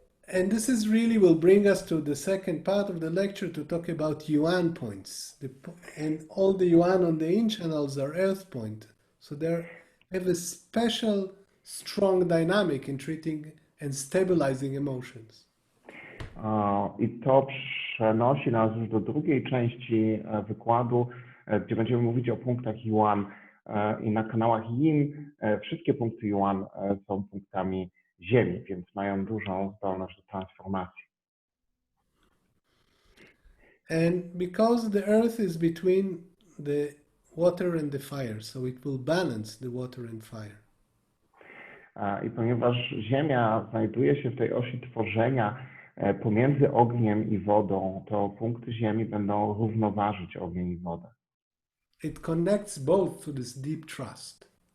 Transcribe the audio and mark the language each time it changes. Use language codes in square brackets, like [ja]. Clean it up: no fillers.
[en] And this is really will bring us to the second part of the lecture to talk about yuan points. And all the yuan on the yin channels are earth point. So they have a special strong dynamic in treating and stabilizing emotions. [pl] I to przenosi nas już do drugiej części wykładu, gdzie będziemy mówić o punktach yuan. I na kanałach yin wszystkie punkty yuan są punktami ziemi, więc mają dużą zdolność do transformacji. [en] And because the earth is between the water and the fire, so it will balance the water and fire. [pl] I ponieważ ziemia znajduje się w tej osi tworzenia pomiędzy ogniem i wodą, to punkty ziemi będą równoważyć ogień i wodę. [en] It connects both to this deep trust.